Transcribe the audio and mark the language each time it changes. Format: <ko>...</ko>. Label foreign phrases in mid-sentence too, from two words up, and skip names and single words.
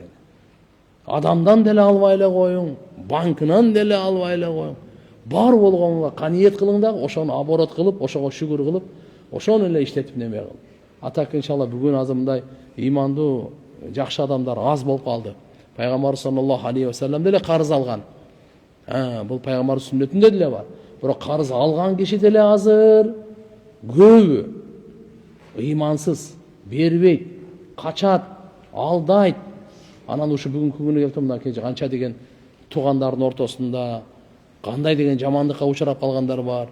<ky>Адамдан деле албай эле коюң, банкынан деле албай эле коюң. Бар болгонго каниет кылың да, ошону оборот кылып, ошого шүгүр кылып, ошону эле иштетип неме кыл. Атак иншалла бүгүн азыр мындай имандуу, жакшы адамдар аз болуп калды. Пайгамбар</ky> <ar>صلى الله عليه وسلم</ar> <ky>деле карыз алган. Бул пайгамбар сүннөтүндө деле бар. Бирок карыз алган киши деле азыр көбү ыймансыз, бербейт, качат, алдайт. Анан ушу бүгүнкү күнү келип мынакей канча деген туугандардын ортосунда кандай деген жамандыкка учурап калгандар бар.</ky>